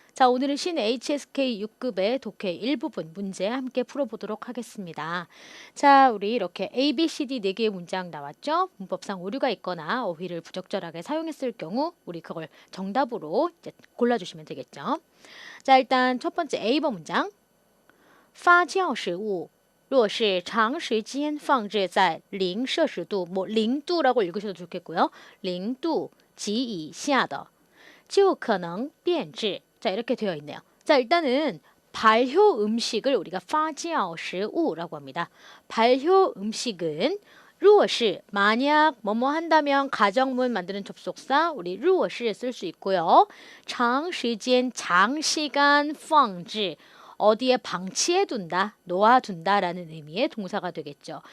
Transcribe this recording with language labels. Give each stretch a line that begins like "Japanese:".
Korean: 자, 오늘은 신 HSK 6급의 독해 일부분 문제 함께 풀어보도록 하겠습니다. 자, 우리 이렇게 A, B, C, D 4개의 문장 나왔죠? 문법상 오류가 있거나 어휘를 부적절하게 사용했을 경우 우리 그걸 정답으로 이제 골라주시면 되겠죠. 자, 일단 첫 번째 A번 문장.
Chinese: 发酵食物若是长时间放置在0摄氏度,
Korean: 뭐 0度라고 읽으셔도 좋겠고요.
Chinese: 0도及以下的就可能变质.
Korean: 자, 이렇게 되어 있네요. 자, 일단은 발효 음식을 우리가
Chinese: 发酵食物
Korean: 라고 합니다. 발효 음식은 如是 만약 뭐뭐 한다면 가정문 만드는 접속사 우리 如是 쓸 수 있고요. 长时间 장시간 放置 어디에 방치해둔다, 놓아둔다라는 의미의 동사가 되겠죠.